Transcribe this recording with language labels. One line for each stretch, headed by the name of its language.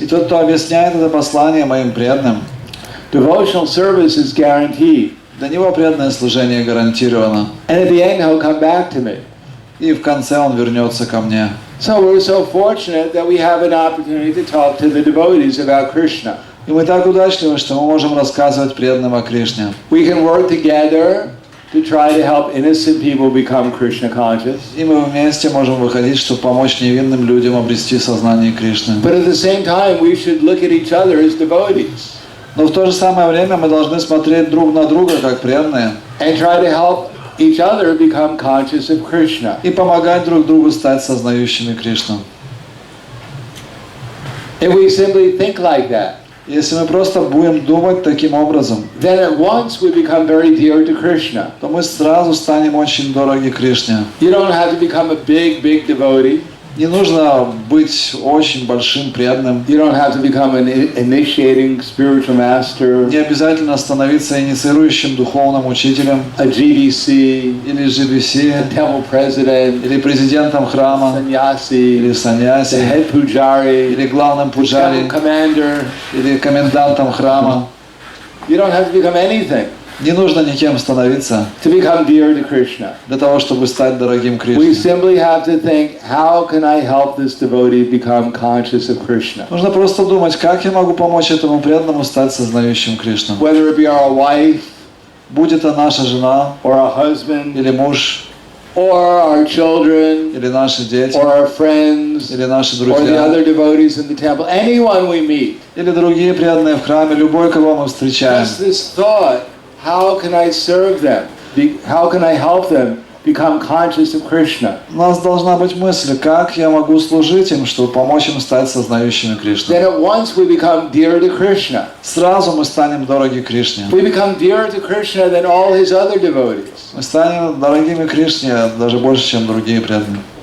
Russian: И тот, кто объясняет это послание моим преданным,
English: devotional service is guaranteed.
Russian: для него преданное служение гарантировано.
English: And at the end, he'll come back to me.
Russian: И в конце он вернется ко мне.
English: So we're so fortunate that we have an opportunity to talk to the devotees about Krishna.
Russian: И мы так удачливы, что мы можем рассказывать преданным о Кришне.
English: We can work together to try to help innocent people become Krishna conscious.
Russian: И мы вместе можем выходить, чтобы помочь невинным людям обрести сознание Кришны.
English: But at the same time, we should look at each other as devotees.
Russian: Но в то же самое время мы должны смотреть друг на друга, как преданные,
English: And try to help each other become conscious of Krishna.
Russian: и помогать друг другу стать сознающими Кришну.
English: If we simply think like that,
Russian: Если мы просто будем думать таким образом,
English: then at once we become very dear to Krishna.
Russian: то мы сразу станем очень дороги Кришне.
English: You don't have to become a big devotee.
Russian: Не нужно быть очень большим преданным.
English: You don't have to become an initiating spiritual master.
Russian: Не обязательно становиться инициирующим духовным учителем.
English: A GBC.
Russian: Или GBC.
English: A temple president.
Russian: Или президентом храма.
English: Sannyasi.
Russian: Или саньяси.
English: The head pujari.
Russian: Или главным пуджари.
English: Temple commander.
Russian: Или комендантом храма.
English: You don't have to become anything.
Russian: Не нужно никем становиться
English: To become dear to Krishna.
Russian: для того, чтобы стать дорогим
English: We
Russian: Кришне.
English: simply have to think, how can I help this devotee become conscious of Krishna?
Russian: Нужно просто думать, как я могу помочь этому преданному стать сознающим Кришну.
English: Whether it be our wife,
Russian: Будь это наша жена,
English: or our husband,
Russian: или муж,
English: or our children,
Russian: или наши дети,
English: or our friends,
Russian: или наши
English: or the
Russian: друзья,
English: other devotees in the temple, anyone we meet.
Russian: или другие преданные в храме, любой, кого мы встречаем.
English: Just this thought, how can I serve them? How can I help them become conscious of Krishna?
Russian: У нас должна быть мысль, как я могу служить им, чтобы помочь им стать сознающими Кришну.
English: Then at once we become dear to Krishna.
Russian: Сразу мы станем дороги Кришне.
English: We become dearer to Krishna than all his other devotees.
Russian: Мы станем дорогими Кришне даже больше, чем другие преданные.